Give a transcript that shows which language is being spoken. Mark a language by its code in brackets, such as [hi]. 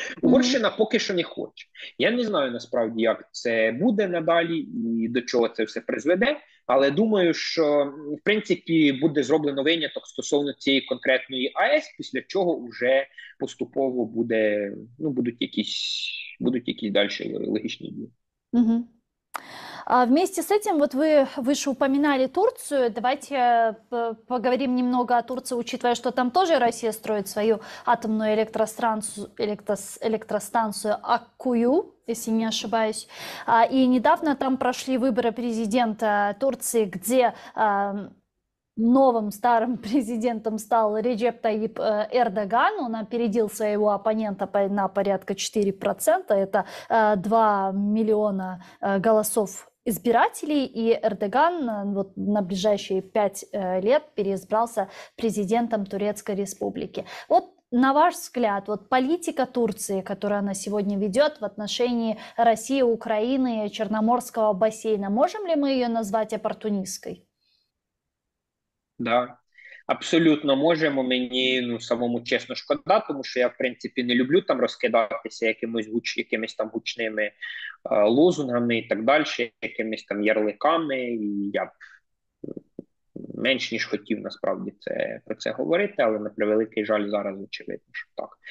[uk] Угорщина поки що не хоче. Я не знаю насправді, як це буде надалі і до чого це все призведе, але думаю, що в принципі буде зроблено виняток стосовно цієї конкретної АЕС, після чого вже поступово будуть якісь далі логічні дії. Угу. [ru] Вместе с этим, вот вы выше упоминали Турцию, давайте поговорим немного о Турции, учитывая, что там тоже Россия строит свою атомную электростанцию Аккую, если не ошибаюсь. И недавно там прошли выборы президента Турции, где новым старым президентом стал Реджеп Таyyip Эрдоган. Он опередил своего оппонента на порядка 4%. Это 2 миллиона голосов избирателей. И Эрдоган вот на ближайшие 5 лет переизбрался президентом Турецкой Республики. Вот на ваш взгляд, вот политика Турции, которую она сегодня ведет в отношении России, Украины, Черноморского бассейна, можем ли мы ее назвать оппортунистской? [uk] Да, абсолютно можемо. Мені самому чесно шкода, тому що я, в принципі, не люблю там розкидатися якимись там гучними лозунгами і так далі, якимись там ярликами. І я б менш ніж хотів насправді про це говорити, але на превеликий жаль зараз очевидно, що так.